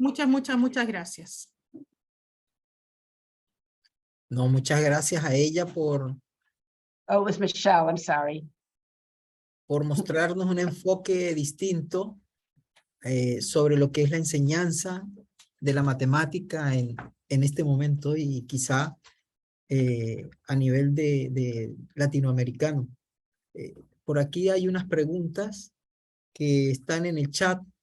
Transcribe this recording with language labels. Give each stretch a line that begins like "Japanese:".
Spanish: Muchas, muchas, muchas gracias. No, muchas gracias a ella por
English: Oh, it was Michelle, I'm sorry.
Spanish: mostrarnos un enfoque distinto sobre lo que es la enseñanza de la matemática en este momento y quizá a nivel de latinoamericano. Por aquí hay unas preguntas que están en el chat.